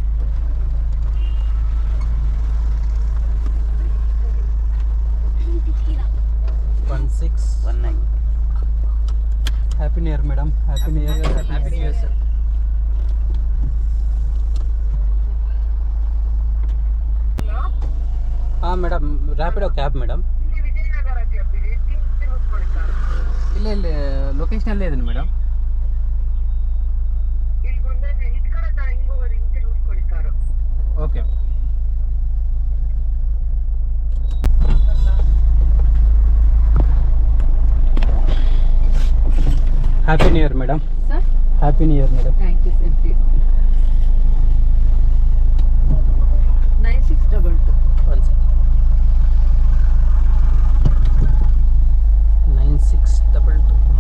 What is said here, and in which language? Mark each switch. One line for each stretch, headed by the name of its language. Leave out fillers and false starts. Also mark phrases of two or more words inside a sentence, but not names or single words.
English: 1619 happy new year madam. happy new year. happy new year sir. madam Rapido cab madam.
Kannada: ಇಲ್ಲ ಲೊಕೇಶನ್ ಅಲ್ಲೇ ಇದೀನಿ ಮೇಡಮ್.
English: ಓಕೆ happy new year madam. సార్ happy new year madam. thank you sir. 9622 9622